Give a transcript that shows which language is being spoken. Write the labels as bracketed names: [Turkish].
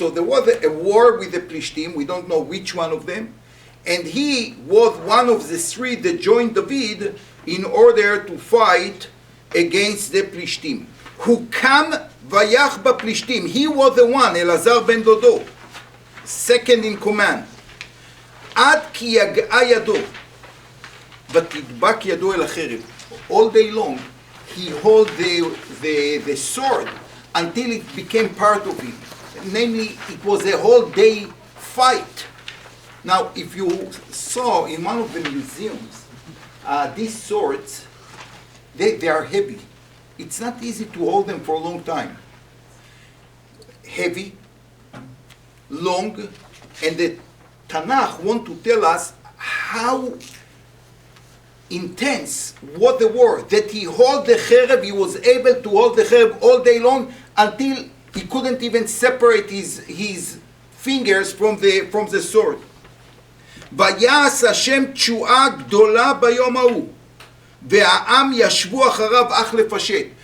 [English] So there was a war with the Plishtim, we don't know which one of them, and he was one of the 3 that joined David in order to fight against the Plishtim. [Hebrew] הוקם ויח בפלישתים, [English] he was the one, אלעזר בן דודו, second in command. [Hebrew] עד כי יגעה ידו, ותדבק ידו אל החרב. [English] All day long, he held the sword until it became part of him. Namely, it was a whole day fight. Now, if you saw in one of the museums, these swords, they are heavy. It's not easy to hold them for a long time. Heavy, long, and the Tanakh want to tell us how intense was the war, that he held the cherub, he was able to hold the cherub all day long until he couldn't even separate his fingers from the sword. [Hebrew] ויעש השם תשועה גדולה ביום ההוא, והעם ישבו אחריו אך לפשט.